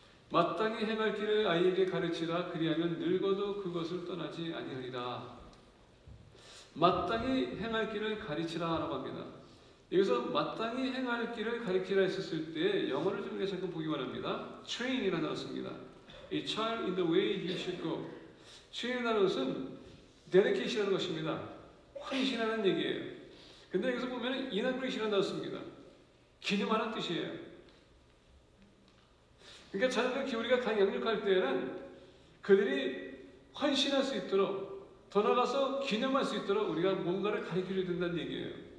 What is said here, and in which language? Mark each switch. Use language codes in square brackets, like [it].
[ko] 마땅히 행할 길을 아이에게 가르치라. 그리하면 늙어도 그것을 떠나지 아니하리라. 마땅히 행할 길을 가르치라라고 합니다. 여기서 마땅히 행할 길을 가르치라 했었을 때 영어를 좀 우리가 잠깐 보기 바랍니다. train이라는 단어를 씁니다. [en] A child in the way he should go. [ko] train이라는 것은 dedication이라는 것입니다. 헌신하는 얘기예요. 근데 여기서 보면 inauguration이라는 단어를 씁니다. 기념하는 뜻이에요. 그러니까 자녀들 우리가 양육할 때는 그들이 헌신할 수 있도록, 더 나아가서 기념할 수 있도록 우리가 뭔가를 가르쳐줘야 된다는 얘기예요.